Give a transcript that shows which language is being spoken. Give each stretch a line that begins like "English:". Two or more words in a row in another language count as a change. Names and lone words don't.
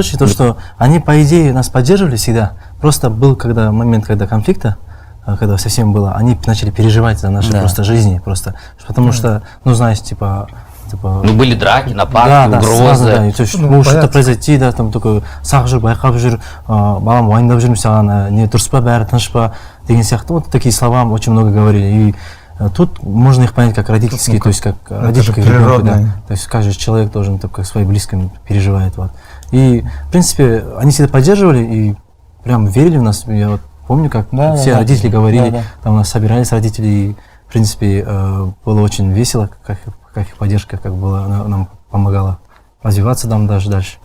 Russian: случай, то, что они, по идее, нас поддерживали всегда. Просто был момент, когда конфликта, когда совсем было, они начали переживать за наши просто жизни. Просто, потому что, ну, знаешь, типа... Ну, были драки, нападки, угрозы. Сразу, да. То есть, может что-то произойти, да, там такой,
Kazakh: сақ жүр, байқап жүр, балам уайымдап жүрмін саған, не дұрыс па, бәрі тыныш па, деген сияқты.
Russian: Вот такие слова очень много говорили. И тут можно их понять как родительские, то есть как родительские ребенка, да. То есть каждый человек должен, как своим близким переживает. Вот. И, в принципе, они всегда поддерживали и прям верили в нас. Я вот помню, как все родители говорили, там у нас собирались родители, и, в принципе, было очень весело, как их поддержка, как была, она нам помогала развиваться там даже дальше.